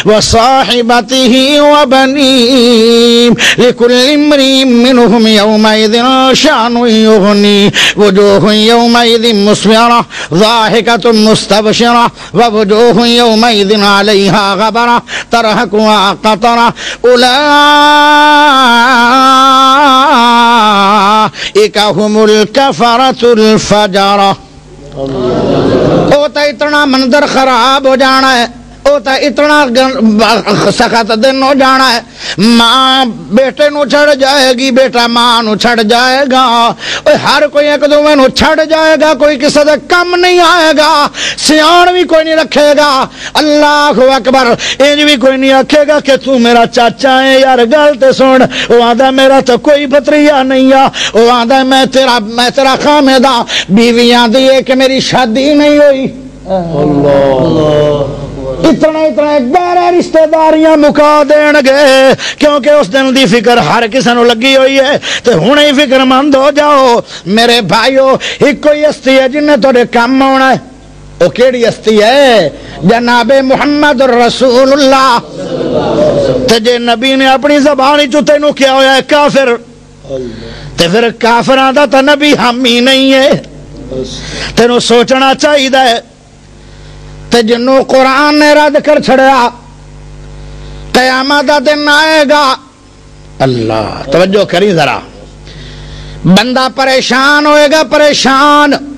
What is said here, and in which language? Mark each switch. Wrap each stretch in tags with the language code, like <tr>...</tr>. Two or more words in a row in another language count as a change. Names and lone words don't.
<ar>وصاحبته وبنيه لكل امرئ منهم يومئذ شأن يغنيه وجوه يومئذ مسفرة ضاحكة مستبشرة ووجوه يومئذ عليها غبرة ترهقها قترة أولئك هم الكفرة الفجرة.</ar> <pa>ہوتا اتنا منظر خراب ہو جانا ہے, ہوتا اتنا سخت دن ہو جانا ہے. ماں بیٹے نو چھڑ جائے گی, بیٹا ماں نو چھڑ جائے گا, ہر کوئی ایک دوویں نو چھڑ جائے گا, کوئی کسی دے کم نہیں آئے گا, سیان بھی کوئی نہیں رکھے گا.</pa> <ar>اللہ اکبر.</ar> <pa>انج بھی کوئی نہیں رکھے گا کہ تو میرا چاچا ہے یار گل تے سن. وہ آندا میرا تو کوئی بھتریا نہیں آ, وہ آندا میں تیرا خامد ہاں. بیوی آندی ہے کہ میری شادی نہیں ہوئی. اللہ اتنا گہرے رشتہ داریاں مکا دین گے کیونکہ اس دن دی فکر ہر کسی نو لگی ہوئی ہے. تو ہن ہی فکر مند ہو جاؤ میرے بھائیو. ایک کوئی ہستی ہے جن نے تھوڑے کام آنا ہے. وہ کیڑی ہستی ہے؟ جناب</pa> <ar>محمد رسول اللہ.</ar> <pa>تے جے نبی نے اپنی زبان چ تینوں کیا ہویا ہے کافر, تے پھر کافراں دا تے نبی حامی نہیں ہے. تینوں سوچنا چاہیے تے جنوں قرآن نے رد کر چھڑیا قیامت دا دن آئے گا. اللہ توجہ کری ذرا. بندہ پریشان ہوئے گا, پریشان.</pa>